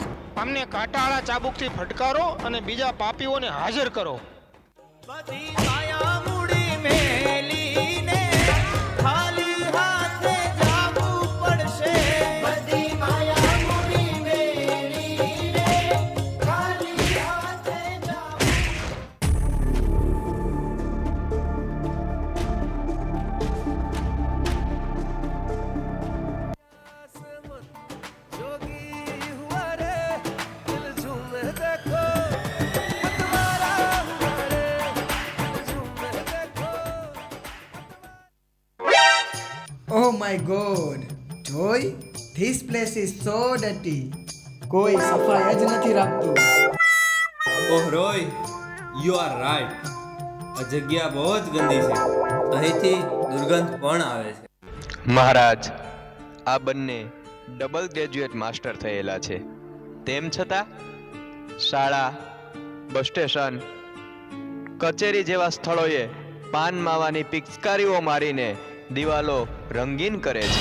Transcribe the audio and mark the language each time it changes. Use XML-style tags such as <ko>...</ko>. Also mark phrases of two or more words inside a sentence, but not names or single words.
<gu>અમને કાંટાળા ચાબુકથી ફટકારો અને બીજા પાપીઓને હાજર કરો. બધી માયા મૂડી મેલીને ખાલી હાથે જાવું પડશે. બધી માયા મૂડી મેલીને ખાલી હાથે જાવું.</gu> <hi>जोगी हुआ रे दिल झूम देखो मतवारा हुआ रे दिल झूम देखो.</hi> <en>Oh my god, Joy, this place is so dirty.</en> <gu>કોઈ સફાઈ જ નથી રાખતું.</gu> <en>Oh Roy, you are right.</en> <gu>આ જગ્યા બહુ જ ગંદી છે. અહીંથી દુર્ગંધ પણ આવે છે. મહારાજ, આ બંને</gu> <en>double graduate master</en> <gu>થયેલા છે, તેમ છતાં શાળા,</gu> <en>bus station,</en> <gu>કચેરી જેવા સ્થળોએ પાન માવાની પિચકારીઓ મારીને દિવાલો રંગીન કરે છે.</gu>